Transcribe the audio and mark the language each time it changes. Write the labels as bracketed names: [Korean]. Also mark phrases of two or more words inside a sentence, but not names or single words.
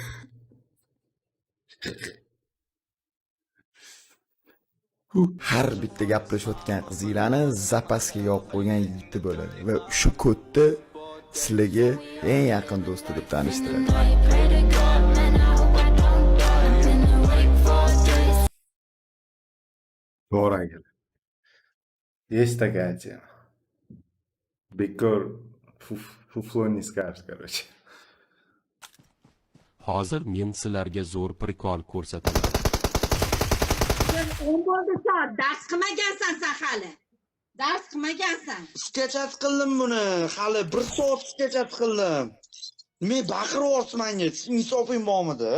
[Uzbek] Har bitta gaplashayotgan qizinglarni zapasga yopib qo'ygan yigiti bo'ladi va shu kodni sizlarga eng yaqin do'sti deb tanishtiradi. To'g'ri akalar. [Russian] Есть такая тема. Bekor fuflo не скажешь, короче. [Uzbek] Hozir men sizlarga zo'r prikol ko'rsataman. Dars qilmagansan sen hali. Dars qilmagansan. Sketchat qildim buni. Hali 1 soat sketchat qildim. Men baqiryapsiz menga. Insofing bormidi?